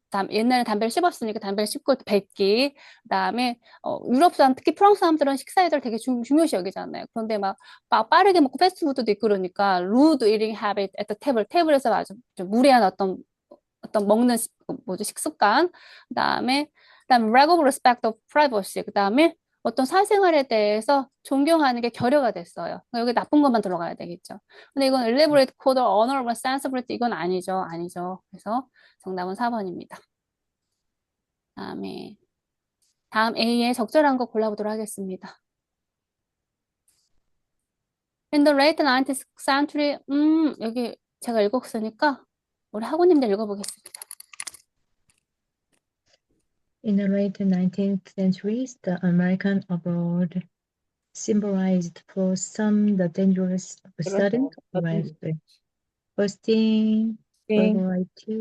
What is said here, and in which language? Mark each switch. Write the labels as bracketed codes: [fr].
[ko] 옛날에 담배를 씹었으니까 담배를 씹고 뱉기. 그다음에, 유럽 사람, 특히 프랑스 사람들은 식사에들 되게 중요시 여기잖아요. 그런데 막 빠르게 먹고 패스트푸드도 있고 그러니까, [en] rude eating habit at the table. [ko] 테이블에서 아주 좀 무례한 어떤 먹는, 뭐죠, 식습관. 그다음 [en] lack of respect of privacy. [ko] 그다음에 어떤 사생활에 대해서 존경하는 게 결여가 됐어요. 여기 나쁜 것만 들어가야 되겠죠. 근데 이건 [en] elaborate code or honorable sensibility [ko] 이건 아니죠. 아니죠. 그래서 정답은 4번입니다. 다음 A에 적절한 거 골라보도록 하겠습니다. [en] In the late 19th century, [ko] 여기 제가 읽었으니까 우리 학우님들 읽어보겠습니다. [en] In the late 19th century, the American abroad symbolized for some the dangerous of sudden wealth, bursting, variety,